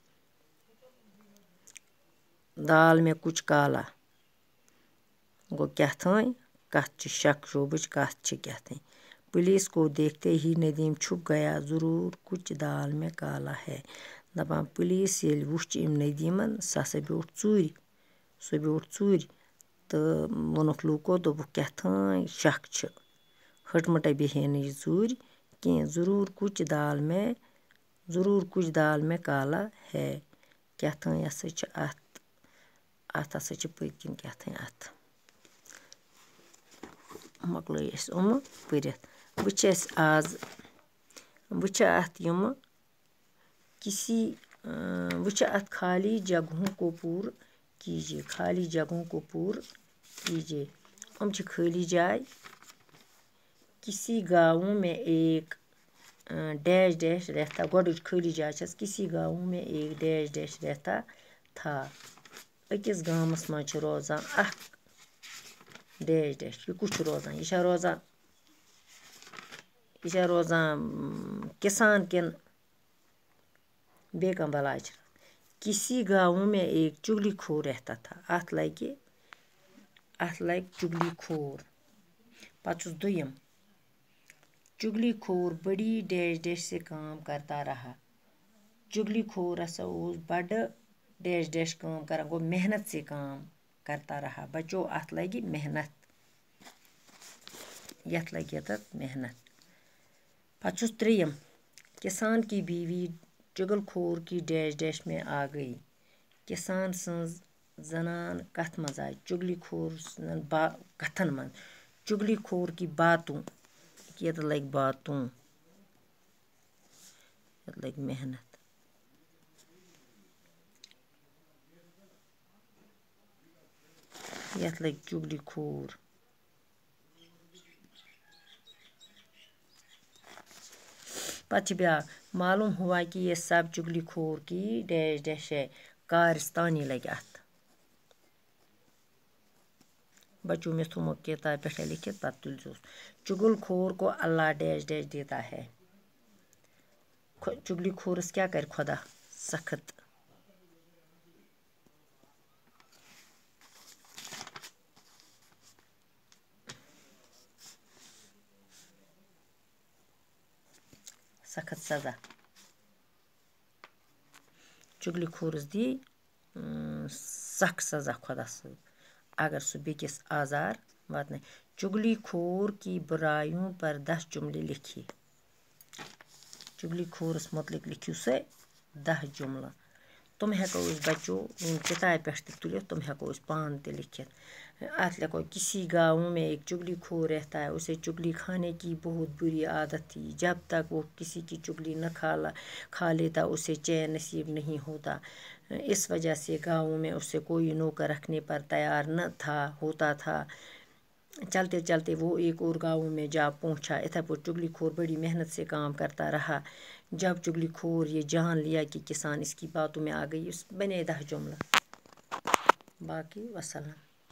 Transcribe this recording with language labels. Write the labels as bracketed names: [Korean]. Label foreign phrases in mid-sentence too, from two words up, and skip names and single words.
[Urdu] دال میں کچھ کالا [Kashmiri] گوٚو کیٛاہتھانۍ کتھ چھِ شک شوبٕچ کتھ چھِ کیٛاہتھانۍ [Urdu] پُلیٖس کو دیکھتے ہی ندیٖم چھُپ گیا ضروٗر کُچ دال میں کالا ہے [Kashmiri] دپان پُلیٖس ییٚلہِ وُچھ أمۍ ندیٖمن سُہ ہسا بیوٗٹھ ژوٗرِ تہٕ ووٚنُکھ لوٗکو دوٚپُکھ کیٛاہتھانۍ شک چھِ ہٕٹمٕٹے بیٚہے نہٕ یہِ ژوٗرِ کینٛہہ ضروٗر [Urdu] کُچ دال میں کالا ہے [Kashmiri] کیٛاہتھانۍ ہسا چھِ اتھ ہسا چھِ پٔتۍ کِنۍ کیٛاہتھانۍ اتھ مۄکلٲے أسۍ یِمہٕ پٔرِتھ وٕچھ اتھ یِمہٕ وٕچھ اتھ [Urdu] خالی جگہوں کو پوٗرٕ کیجیے خالی جگہوں کو پوٗرٕ کیجیے [Kashmiri] یِم چھِ خٲلی جاے [Urdu] کسی گاؤں میں ایک ڈیش ڈیش رہتا [Kashmiri] گۄڈٕچ خٲلی جاے چھس [Urdu] کسی گاؤں میں ایک ڈیش ڈیش رہتا تھا [Kashmiri] أکِس گامس منٛز چھُ روزان اکھ ڈیش ڈیش یہِ کُس چھُ روزان یہِ چھا روزان کِسان کِنہٕ بیٚیہِ کانٛہہ بلاے چھِ [Urdu] کسی گاؤں میں ایک چُگلی خور رہتا تھا [Kashmiri] اتھ لگہِ چُگلی خور پتہٕ چھُس دوٚیِم [Urdu] چگلی خور بڑی ڈیش ڈیش سے کام کرتا رہا. [Kashmiri] چگلی خور ہسا اوس بڑٕ ڈیش ڈیش کٲم کران گوٚو [Urdu] محنت سے کام کرتا رہا. [Kashmiri] بچو اتھ لگہِ محنت یتھ لگہِ یتتھ محنت. پتہٕ چھُس ترٛیٚیِم [Urdu] کسان کی بیوی چُگل خور کی ڈیش ڈیش میں آ گئی. [Kashmiri] کسان سٕنٛز زنان کتھ منٛز آیہِ چُگلی خور سٕنٛدٮ۪ن کتھن منٛز. [Urdu] چُگلی خور کی باتوں [Kashmiri] یتھ لگہِ باتوں یتھ لگہِ محنت. یتھ لگہِ چُگلی خور. پتہٕ چھِ بیٛاکھ [Urdu] معلوم ہوا کہ یہ سب چُگلی خور کی ڈیش ڈیش ہے. [Kashmiri] کارستانی لگہِ اتھ. بچو مےٚ تھوٚومُت کتابہِ پٮ۪ٹھے لیکھِتھ پتہٕ تُلۍزیوس. [Urdu] چُگل خور کو اللہ ڈیش ڈیش دیتا ہے. [Kashmiri] چُگلی خورس کیٛاہ کرِ خۄدا سخت. سخت سزا. چُگلی خورس دی سخ سزا خۄدا صٲب اگر سُہ بیٚکِس آزار واتنایہِ. [Urdu] چُگلی خور کی برایوں پر 10 جملے لکھیے. [Kashmiri] چُگلی خورس متعلق لیکھِو سا 10 جملہٕ. تِم ہٮ۪کو أسۍ بچو کِتابہِ پٮ۪ٹھ تہِ تُلِتھ تِم ہٮ۪کو أسۍ پانہٕ تہِ لیکھِتھ. اتھ لیکھو [Urdu] کسی گاؤں میں ایک چُگلی خور رہتا ہے. اسے چُگلی کھانے کی بہت بری عادت تھی. جب تک وہ کسی کی چُگلی نہ کھا لیتا اسے چین نصیب نہیں ہوتا. اس وجہ سے گاؤں میں اسے کوئی نوکر رکھنے پر تیار نہ ہوتا تھا. چلتے چلتے وہ ایک اور گاؤں میں جا پہنچا. [Kashmiri] اتھے پٲٹھۍ [Urdu] چُگلی خور بڑی محنت سے کام کرتا رہا. جب چُگلی خور یہ جان لیا کہ کسان اس کی باتوں میں آ گئی. [Kashmiri] اس بنے 10 جملہ. باقی وسلام.